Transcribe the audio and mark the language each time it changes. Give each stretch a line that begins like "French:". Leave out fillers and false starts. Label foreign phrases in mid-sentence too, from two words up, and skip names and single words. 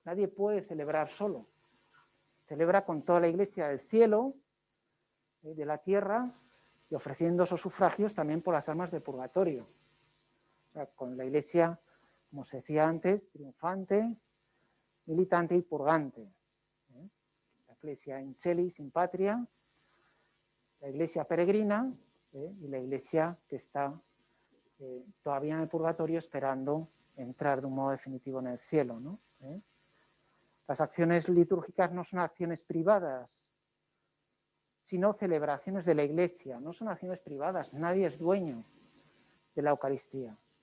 Spanish: Nadie puede celebrar solo. Celebra con toda la Iglesia del cielo, de la tierra, y ofreciendo esos sufragios también por las almas del purgatorio. O sea, con la Iglesia, como se decía antes, triunfante, militante y purgante. La Iglesia
Latin: in celis, in patria,
Spanish: la Iglesia peregrina y la Iglesia que está todavía en el purgatorio esperando entrar de un modo definitivo en el cielo, ¿no? Las acciones litúrgicas no son acciones privadas, sino celebraciones de la Iglesia, no son acciones privadas, nadie es dueño de la Eucaristía.